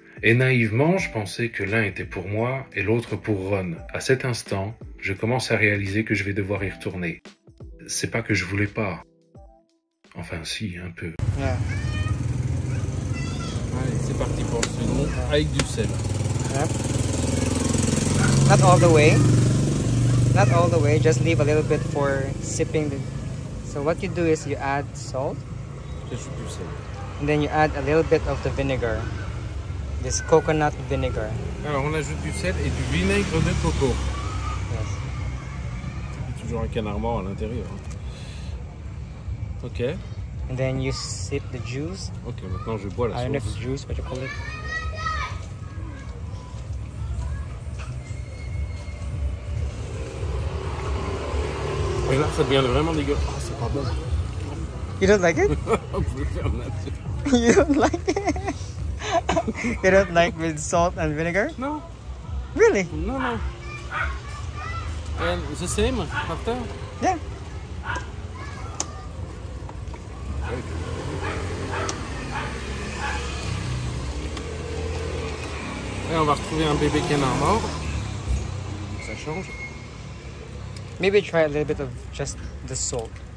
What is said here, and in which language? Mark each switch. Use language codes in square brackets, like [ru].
[fr] Et naïvement, je pensais que l'un était pour moi et l'autre pour Ron. À cet instant, je commence à réaliser que je vais devoir y retourner. C'est pas que je voulais pas. Enfin si, un peu. [en] Yeah. [fr] Allez, c'est parti pour le second, avec du sel. [en] Yep. Not all the way. Not all the way, just leave a little bit for sipping the... So what you do is you add salt, [fr] J'ajoute du sel. [en] and then you add a little bit of the vinegar. This coconut vinegar. [fr] Alors on ajoute du sel et du vinaigre de coco. [en] Yes. [fr] Il y a toujours un canard mort à l'intérieur. Ok. [en] And then you sip the juice. [fr] Ok, maintenant je bois [en] I [fr] la [en] don't know if [fr] sauce. [en] it's juice, what you call it. [fr] Et là ça devient vraiment dégueulasse. Ah, c'est pas bon. [en] You don't like it? [fr] On peut le faire nature. [en] You don't like it? You don't like with salt and vinegar? [fr] Non, [en] Really? [fr] non, non. [en] And the same after? Yeah. [fr] Et on va retrouver un bébé canard mort. Ça change. [en] Maybe try a little bit of just the salt.